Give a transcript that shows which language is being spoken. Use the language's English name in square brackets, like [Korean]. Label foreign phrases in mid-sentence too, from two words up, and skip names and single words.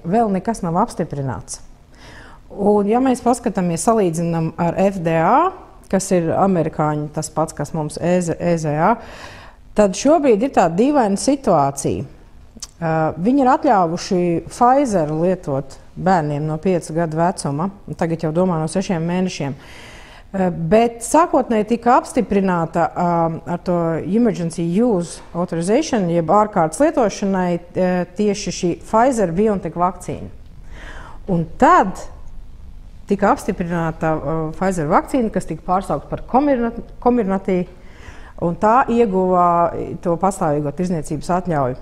[Latvian] Vēl nekas nav apstiprināts. Un ja mēs paskatāmies, salīdzinām ar FDA, kas ir amerikāņi tas pats, kas mums EZA, tad šobrīd ir tāda dīvaina situācija. Viņi ir atļāvuši Pfizer lietot bērniem no 5 gadu vecuma, tagad jau domā no 6 mēnešiem. Bet sākotnēji tika apstiprināta ar to [English] emergency use authorization, [Latvian] jeb ārkārtas lietošanai tieši šī Pfizer BioNTech vakcīna. Un tad tika apstiprināta Pfizer vakcīna, kas tika pārsaukta par Comirnaty, un tā ieguva to pastāvīgo tirdzniecības atļauju.